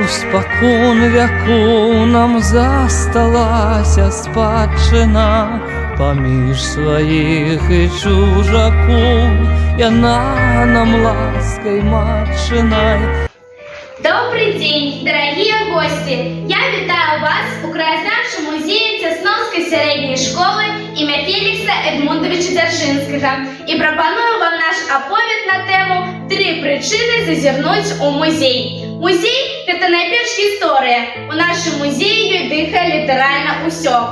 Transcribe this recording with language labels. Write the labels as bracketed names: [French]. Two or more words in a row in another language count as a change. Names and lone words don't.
[Belarusian] Спакон вяку нам засталася спадчына, паміж сваіх і чужакоў яна нам ласкай матчынай. [Russian] Добрый день, дорогие гости! [Belarusian] Я витаю вас у краезнавчым музеі Цясноўскай сярэдняй школы імя Фелікса Эдмундовича Дзяржынскага і прапаную вам наш аповед на тэму «Тры прычыны зазірнуць у музей». Музей – гэта найперш гісторыя. У нашым музеі дыхае літаральна ўсё.